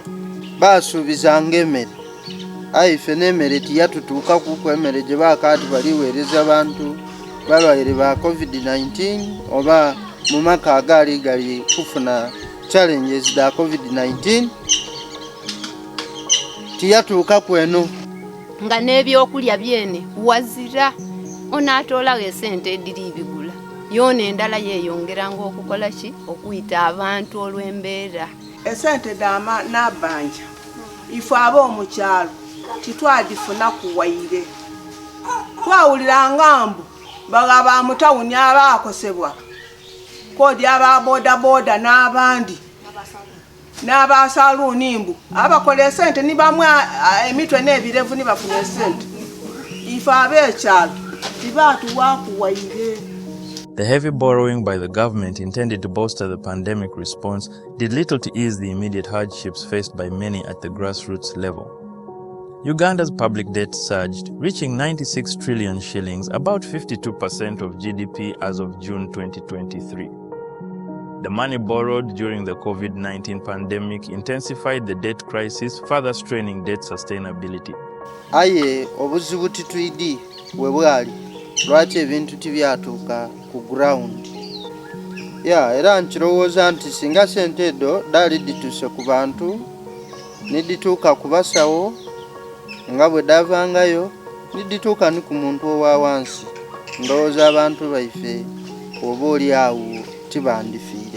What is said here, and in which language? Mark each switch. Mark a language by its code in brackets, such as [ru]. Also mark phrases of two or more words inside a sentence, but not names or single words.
[xog] basuubizanga emmere ayi ife n'emmere tiyatutuuka kuko emmere gye baakaati baliweereza abantu balwaire ba covid-19 oba mu maka agaali gali kufuna challenges da covid-19 tiyatuuka kweno nga n'ebyokulya byene wazira onaatoolawo esente ediri bigula yoona endala yeeyongeranga okukola ki okuyita abantu olw'embeera esente dama n'abanja ife ab'omukyalo titwadifuna kuwaire twawuliranga mbu bagaba mu tawuni abaakosebwa kodi aba bodaboda n'abandi n'abasaluuni mbu abakola esente ni bamwe emitwe n'ebirevu ni bafuna esente ife ab'ekyalo tibatuwakuwaire. [en] The heavy borrowing by the government intended to bolster the pandemic response did little to ease the immediate hardships faced by many at the grassroots level. Uganda's public debt surged, reaching 96 trillion shillings, about 52% of GDP as of June 2023. The money borrowed during the COVID-19 pandemic intensified the debt crisis, further straining debt sustainability. [xog] Aye obuzibu titwidi we bwali lwaki ebintu tibyatuuka ku ground era nkirowooza nti singa sente edo daali dituuse ku bantu nidituuka ku basawo nga bwe davangayo nidituuka ni ku muntu owa wansi ndowooza abantu baife oba oli awo tibandifiire.